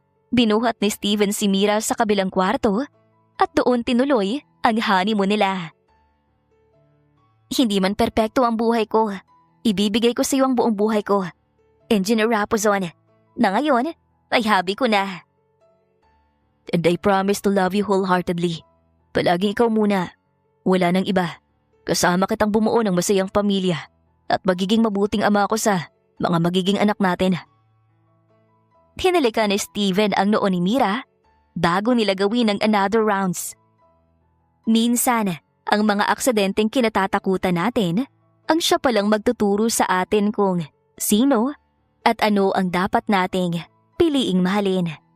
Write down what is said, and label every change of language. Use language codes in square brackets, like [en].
[tl] Binuhat ni Steven si Mira sa kabilang kwarto at doon tinuloy ang honeymoon nila. Hindi man perpekto ang buhay ko. Ibibigay ko sa iyo ang buong buhay ko. Engineer Raposon, na ngayon ay hobby ko na. [en] And I promise to love you wholeheartedly. [tl] Palaging ikaw muna. Wala nang iba. Kasama kitang bumuo ng masayang pamilya at magiging mabuting ama ako sa mga magiging anak natin. Hinalika ni Steven ang noo ni Mira bago nila gawin ang [en] another rounds. [tl] Minsan, ang mga aksidenteng kinatatakutan natin ang siya palang magtuturo sa atin kung sino at ano ang dapat nating piliing mahalin.